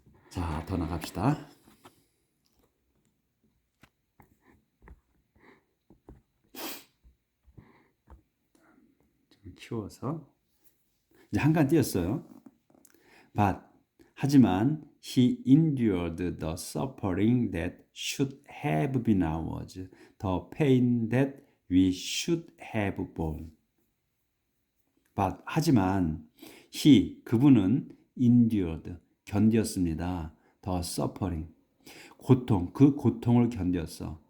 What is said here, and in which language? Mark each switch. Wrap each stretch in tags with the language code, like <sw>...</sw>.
<ko>자, 더 나갑시다. 좀 키워서 이제 한 칸 띄었어요.</ko> <en>But 하지만 he endured the suffering that should have been ours, the pain that we should have borne.</en> <ko>But 하지만 he 그분은 endured 견뎠습니다.</ko> <en>the suffering</en> <ko>고통 그 고통을 견뎠어.</ko>